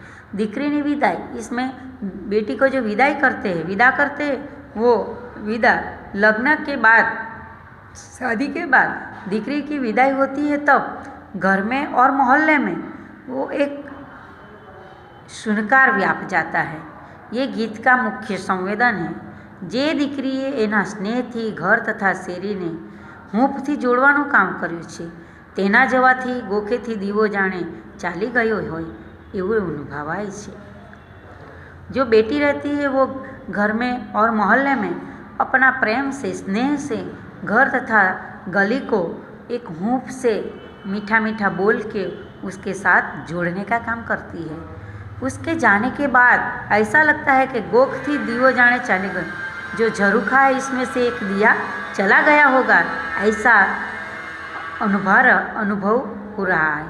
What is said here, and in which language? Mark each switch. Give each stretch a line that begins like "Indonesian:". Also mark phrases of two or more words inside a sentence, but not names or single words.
Gujarati: દીકરીની વિદાઈ,
Hindi: इसमें बेटी को जो विदा करते हैं वो विदा लग्न के बाद, शादी के बाद दीकरी की विदाई होती है, तब घर में और मोहल्ले में वो एक शुनकार व्याप जाता है। ये गीत का मुख्य संवेदन है।
Gujarati: જે દીકરીએ એના સ્નેહથી ઘર તથા શેરીને હૂંફથી જોડવાનું કામ કર્યું છે, તેના જવાથી ગોખેથી દીવો જાણે ચાલી ગયો હોય એવું અનુભવાય છે।
Hindi: जो बेटी रहती है वो घर में और मोहल्ले में अपना प्रेम से, स्नेह से घर तथा गली को एक हूंफ से मीठा मीठा बोल के उसके साथ जोड़ने का काम करती है। उसके जाने के बाद ऐसा लगता है कि
Gujarati: ગોખ થી દીવો
Hindi: जाने चले गए, जो झरूखा है इसमें से एक दिया चला गया होगा, ऐसा अनुभव हो रहा है।